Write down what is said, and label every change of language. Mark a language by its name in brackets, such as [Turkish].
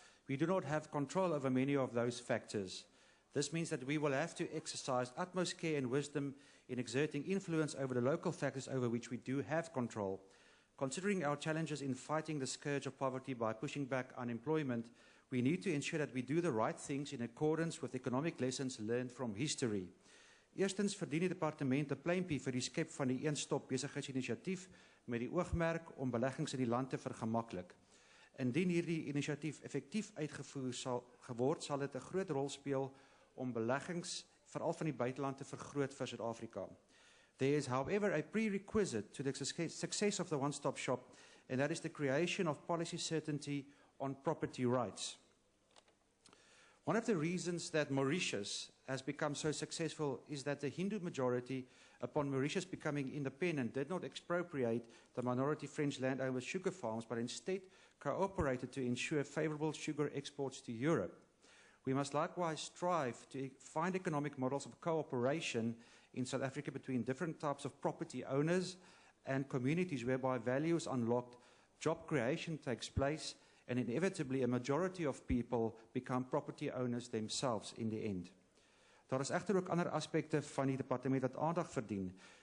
[English] We do not have control over many of those factors. This means that we will have to exercise utmost care and wisdom in exerting influence over the local factors over which we do have control. Considering our challenges in fighting the scourge of poverty by pushing back unemployment, we need to ensure that we do the right things in accordance with economic lessons learned from history. [Afrikaans] Eerstens verdien die departement 'n pleintjie vir die skep van die een-stop besigheidsinisiatief met die oogmerk om beleggings in die land te vergemaklik. Indien hierdie inisiatief effektief uitgevoer geword, sal dit 'n groot rol speel om beleggings veral van die buiteland te vergroot vir Suid-Afrika. [English] There is, however, a prerequisite to the success of the one-stop shop, and that is the creation of policy certainty on property rights. One of the reasons that Mauritius has become so successful is that the Hindu majority, upon Mauritius becoming independent, did not expropriate the minority French landowners' sugar farms, but instead cooperated to ensure favorable sugar exports to Europe. We must likewise strive to find economic models of cooperation in South Africa between different types of property owners and communities whereby value is unlocked, job creation takes place, and inevitably a majority of people become property owners themselves in the end. [Afrikaans] Daar is egter ook ander aspekte van die departement wat aandag verdien.